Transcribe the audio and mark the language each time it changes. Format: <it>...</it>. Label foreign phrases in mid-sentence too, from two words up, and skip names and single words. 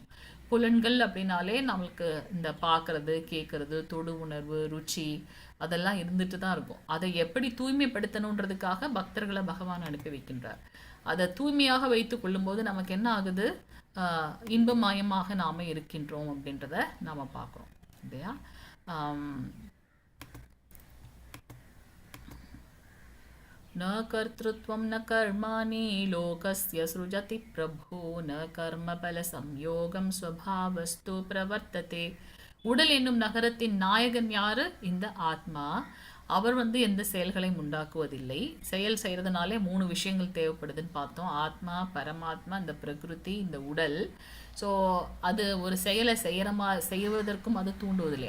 <ta>புலன்கள் அப்படின்னாலே நம்மளுக்கு இந்த பார்க்கறது, கேட்கறது, தொடு உணர்வு, ருச்சி அதெல்லாம் இருந்துட்டு தான் இருக்கும். அதை எப்படி தூய்மைப்படுத்தணுன்றதுக்காக பக்தர்களை பகவான் அனுப்பி வைக்கின்றார். அதை தூய்மையாக வைத்து கொள்ளும்போது நமக்கு என்ன ஆகுது, இன்பமயமாக நாம் இருக்கின்றோம் அப்படின்றத நாம் பார்க்குறோம் இல்லையா.</ta> <sa>न कर्तृत्वं न कर्माणि लोकस्य सृजति प्रभो न कर्मफलसंयोगं स्वभावस्तु प्रवर्तते.</sa> <ta>உடல் என்னும் நகரத்தின் நாயகன் யாரு, இந்த ஆத்மா. அவர் வந்து எந்த செயல்களையும் உண்டாக்குவதில்லை. செயல் செய்கிறதுனாலே 3 விஷயங்கள் தேவைப்படுதுன்னு பார்த்தோம். ஆத்மா, பரமாத்மா, இந்த பிரகிருதி, இந்த உடல். ஸோ அது ஒரு செயலை செய்வதற்கும் அது தூண்டுவதில்லை.</ta>